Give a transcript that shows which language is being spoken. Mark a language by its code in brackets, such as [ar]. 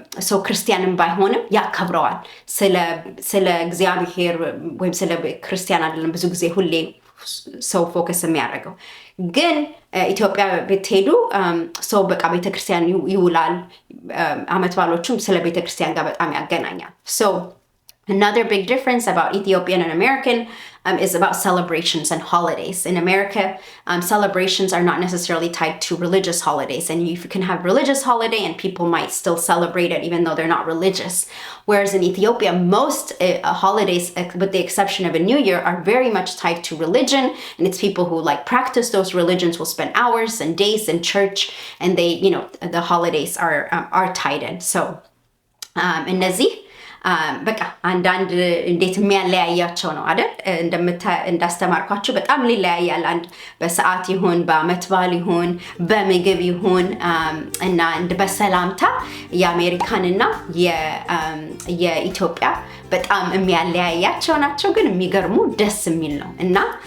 [am] ሰው ክርስቲያንም ባይሆንም ያከብረዋል። ስለ እግዚአብሔር ወይም ስለ ክርስቲያን አይደለም ብዙ ጊዜ ሁሌ ሰው ፎከስ የሚያደርገው። ግን ኢትዮጵያ ብትሄዱ ሰው በቃ ቤተክርስቲያን ይውላል። አመት ባሎቹም ስለ ቤተክርስቲያን ጋር በጣም ያገናኛል። [en] Another big difference about Ethiopian and American is about celebrations and holidays. In America, celebrations are not necessarily tied to religious holidays, and you can have religious holiday and people might still celebrate it even though they're not religious. Whereas in Ethiopia, most holidays, with the exception of a New Year, are very much tied to religion, and it's people who like practice those religions will spend hours and days in church, and they, the holidays are tied in. [am] So, እነዚህ በቃ አንዳንድ እንዴት የሚያለያያቸው ነው አይደል? እንዳስተማርኳችሁ በጣም ሊለያያል። አንድ በሰዓት ይሁን በአመት በዓል ይሁን በምግብ ይሁን እና በሰላምታ የአሜሪካንና የኢትዮጵያ በጣም የሚያለያያቸው ናቸው። ግን የሚገርሙ ደስ የሚል ነው እና